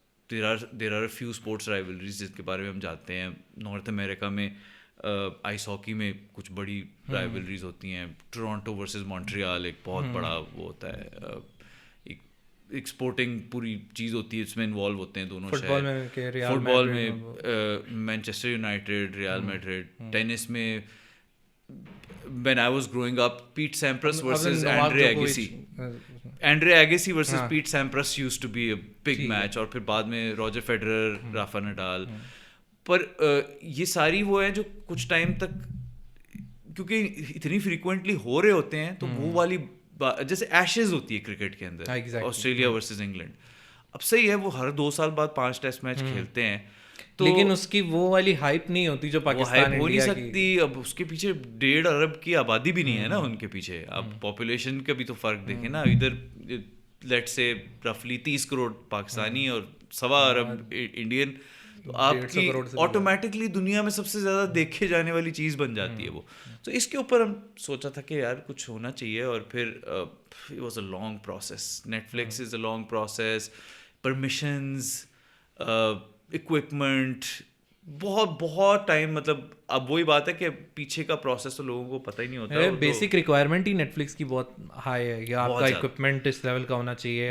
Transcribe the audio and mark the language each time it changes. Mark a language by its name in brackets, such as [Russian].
[Urdu] There are a few sports رائیولریز جس کے بارے میں ہم جانتے ہیں. نارتھ امریکہ میں آئس ہاکی میں کچھ بڑی رائیولریز ہوتی ہیں. ٹورانٹو ورسز مونٹریال ایک بہت بڑا وہ ہوتا ہے, ایک اسپورٹنگ پوری چیز ہوتی ہے, اس میں انوالو ہوتے ہیں دونوں شہر. فٹ بال میں Manchester United, Real Madrid. [English] Tennis میں when I was growing up, Pete Sampras versus Andre Agassi. Andre Agassi versus Pete Sampras used to be a big match. [Urdu] اور پھر بعد میں روجر فیڈرر, رافا نڈال. پر یہ ساری وہ ہیں جو کچھ ٹائم تک کیونکہ اتنی فریکوینٹلی ہو رہے ہوتے ہیں تو وہ والی جیسے ایشز ہوتی ہے کرکٹ کے اندر, آسٹریلیا ورسز انگلینڈ. اب صحیح ہے وہ ہر 2 سال بعد 5 ٹیسٹ میچ کھیلتے ہیں, لیکن اس کی وہ والی ہائپ نہیں ہوتی جو پاکستان ہو نہیں سکتی. اب اس کے پیچھے 1.5 ارب کی آبادی بھی نہیں ہے نا ان کے پیچھے. اب پاپولیشن کا بھی تو فرق دیکھیں نا, ادھر لیٹ سے رفلی 30 کروڑ پاکستانی اور 1.25 ارب انڈین, تو آپ کی آٹومیٹکلی دنیا میں سب سے زیادہ دیکھے جانے والی چیز بن جاتی ہے وہ. تو اس کے اوپر ہم سوچا تھا کہ یار کچھ ہونا چاہیے, اور پھر it was a long process. [English] Netflix is a long process, permissions, equipment, بہت time. [Urdu] مطلب اب وہی بات ہے کہ پیچھے کا پروسیس تو لوگوں کو پتہ ہی نہیں ہوتا. بیسک ریکوائرمنٹ ہی نیٹ فلکس کی بہت ہائی ہے کہ آپ کا اکوپمنٹ اس لیول کا ہونا چاہیے.